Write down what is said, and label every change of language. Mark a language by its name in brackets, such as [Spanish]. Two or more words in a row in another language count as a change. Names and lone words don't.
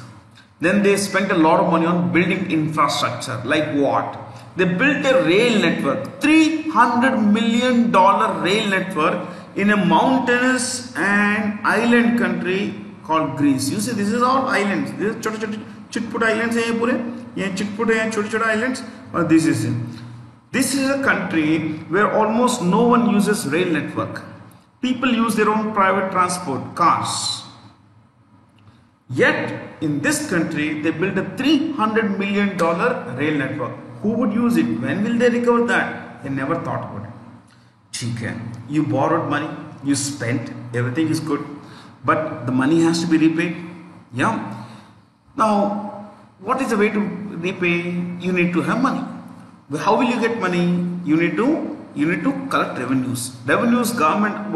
[English] Then they spent a lot of money on building infrastructure. Like what? They built a rail network, $300 million rail network in a mountainous and island country called Greece. You see, this is all islands. This is [Hindi] छिटपुट islands है ये पूरे. ये छिटपुट है, छोटे islands. [English] Or this is it. This is a country where almost no one uses rail network. People use their own private transport, cars. Yet in this country they built a $300 million rail network. Who would use it? When will they recover that? They never thought about it. [Hindi] ठीक है, [English] you borrowed money, you spent, everything is good, but the money has to be repaid. Yeah. Now, what is the way to repay? You need to have money. How will you get money? You need to collect revenues. Revenues, government.